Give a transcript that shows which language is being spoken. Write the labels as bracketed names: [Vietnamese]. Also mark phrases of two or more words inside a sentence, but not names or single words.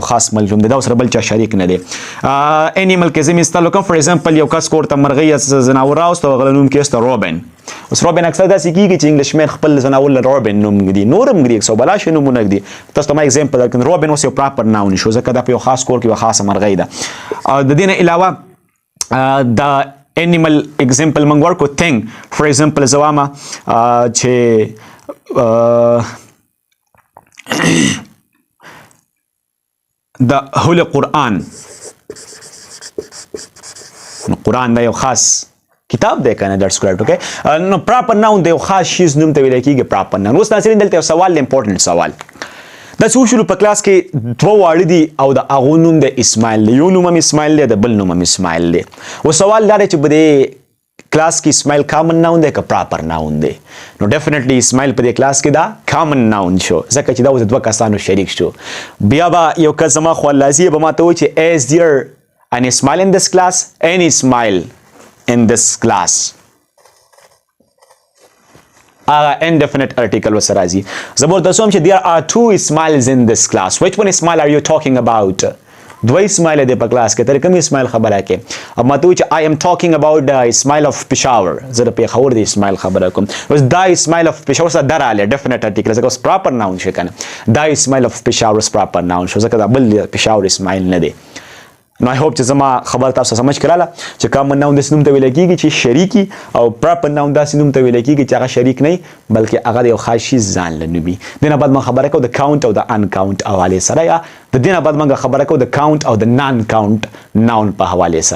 [Pashto] خاص ملزوم دی دا سره بل چا شریک نه دی انیمل کې زه مثال وکړم [English] for example [Pashto] یو کس کور ته مرغۍ یا ځناور راوسته هغه نوم کېسته روبن اوس روبن اکثر داسې کېږي چې [English] English man [Pashto] خپل ځناور له روبن نوم ږدي نور هم ږدي 100 نومونه ږدي تاسو ته ما اگزامپل درکړم روبن اوس یو [English] proper noun [Pashto] شو ځکه دا په یو خاص کور کې یو خاصه مرغۍ ده د دې نه علاوه د [English] animal example [Pashto] موږ ورکو [English] thing for example [Pashto] زوامه چې د هول قرآن قرآن دا یو خاص کتاب دی کنه [English] that's correct okay [Pashto] نو [English] proper noun [Pashto] د یو خاص شیز نوم ته ویل کېږي [English] proper noun [Pashto] اوس ناظرین دلته یو سوال دی امپورټنټ سوال دا څه وشولو په کلاس کې دوه واړه دي او د هغو نوم د اسماعیل دی یو نوم هم اسماعیل دی د بل نوم هم اسماعیل دی و سوال دا دی چې په دې کلاس کې اسماعیل [English] common noun [Pashto] دی که [English] proper noun [Pashto] دی؟ نو ډیفینیټلی اسماعیل په دې کلاس کې دا [English] common noun [Pashto] شو ځکه چې دا اوس دوه کسانو شریک شو. بیا به یو کس زما خواله به ماته وایي چې [English] is there an Ismail in this class? Any Ismail in this class. Indefinite article [Pashto] ورسره راځي. زه به ورته ووایم چې [English] there are two Ismails in this class. Which one Ismail are you talking about? [Pashto] دوه اسماعیل دی په کلاس کې. ته کوم اسماعیل خبره کې؟ او ما ته وایي چې [English] I am talking about the Ismail of Peshawar. [Pashto] زه د پېښور د اسماعیل خبره کوم. اوس دا اسماعیل of Peshawar سره در راغلی [English] definite article [Pashto] ځکه اوس [English] proper noun [Pashto] شو که نه. دا اسماعیل of Peshawar [English] proper noun [Pashto] شو ځکه دا بل پېښور اسماعیل نه دی. نو [English] I hope [Pashto] چې زما خبره تاسو سمجھ کړله چې [English] common noun [Pashto] داسې نوم ته ویل کېږي چې شریکي او [English] proper noun [Pashto] داسې نوم ته ویل کېږي چې هغه شریک نه وي بلکې هغه د یو خاص شي ځان له نومي. دې نه بعد موږ خبره کوو د کاونټ او د ان کاونټ حوالې سره یا د دې نه بعد موږ خبره کوو د کاونټ او د [English] non count noun [Pashto] په حوالې سره.